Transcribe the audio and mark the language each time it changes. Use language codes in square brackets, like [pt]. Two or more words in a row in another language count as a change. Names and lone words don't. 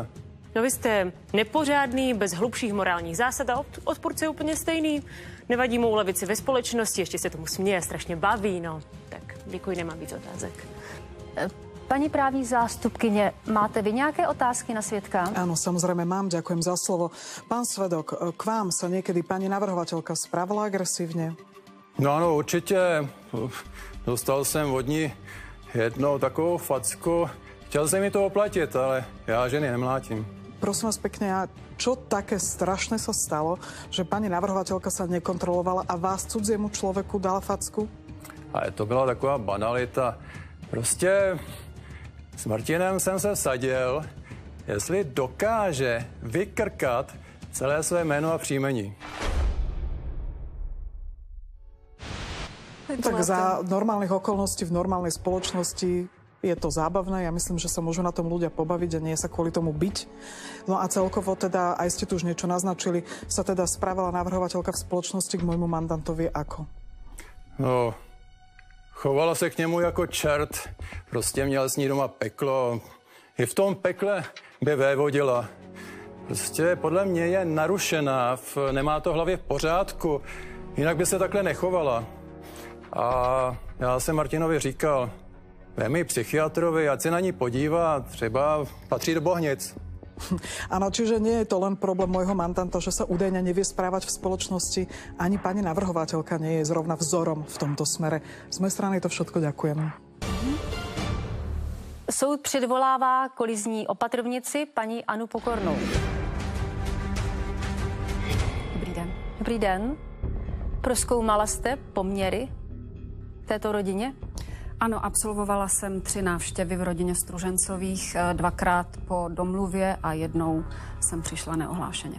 [cs] No vy jste nepořádný, bez hlubších morálních zásad a odpůrce je úplně stejný. Nevadí mu ulevit si ve společnosti, ještě se tomu směje, strašně baví, no. Tak děkuji, nemám víc otázek. Paní právní zástupkyně, máte vy nějaké otázky na svědka? [sk] Áno, samozrejme mám, ďakujem za slovo. Pán svedok, k vám sa niekedy pani navrhovateľka správala agresívne? [cs] No ano, určitě. Dostal jsem od ní jednou takovou facku. Chtěl jsem mi to oplatit, ale já ženy nemlátím. [sk] Prosím vás pekne, a čo také strašné sa stalo, že pani navrhovateľka sa nekontrolovala a vás cudziemu človeku dala facku? [cs] Ale to byla taková banalita. Prostě s Martinem jsem se vsadil, jestli dokáže vykrkat celé své jméno a příjmení. [sk] Tak za normálnych okolností v normálnej spoločnosti je to zábavné. Ja myslím, že sa môžu na tom ľudia pobaviť a nie sa kvôli tomu biť. No a celkovo teda, aj ste tu už niečo naznačili, sa teda správala navrhovateľka v spoločnosti k môjmu mandantovi ako? No, [cs] chovala se k němu jako čert. Prostě měl s ní doma peklo. I v tom pekle by vévodila. Prostě podle mě je narušená, nemá to v hlavě v pořádku. Jinak by se takhle nechovala. A já jsem Martinovi říkal, vemi psychiatrovi, ať se na ní podívá, třeba patří do Bohnic. [sk] Áno, čiže nie je to len problém môjho mandanta, že sa údajne nevie správať v spoločnosti. Ani pani navrhovateľka nie je zrovna vzorom v tomto smere. Z mojej strany to všetko ďakujem. [cs] Soud předvolává kolizní opatrovnici paní Anu Pokornou. Dobrý den. Dobrý den. Prozkoumala jste poměry této rodině? Ano, absolvovala jsem 3 návštěvy v rodině Stružencových, 2krát po domluvě a jednou jsem přišla neohlášeně.